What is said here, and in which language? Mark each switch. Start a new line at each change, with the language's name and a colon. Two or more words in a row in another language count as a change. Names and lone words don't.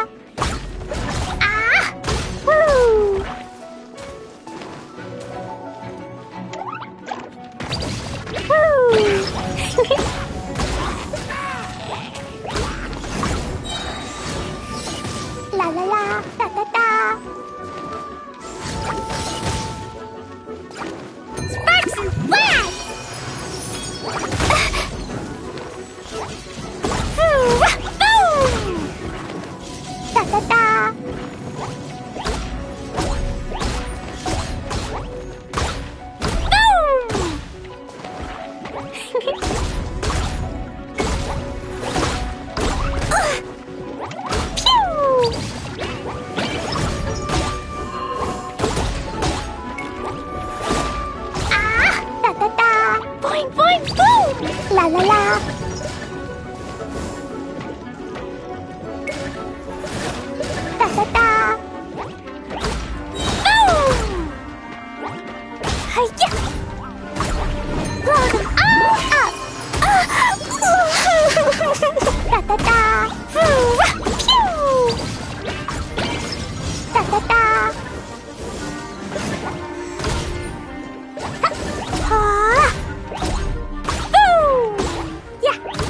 English: Ah! Woo! Woo! La la la! Da da da! Sparks and flash! Boom! Da da da! Boom! Pew! Da da da! Boing, boing, boom! La la la! Da da da! Boom! Hi-ya! Blow them all up! Da da da! Pew! Da da da! Ha! Boom! Yeah!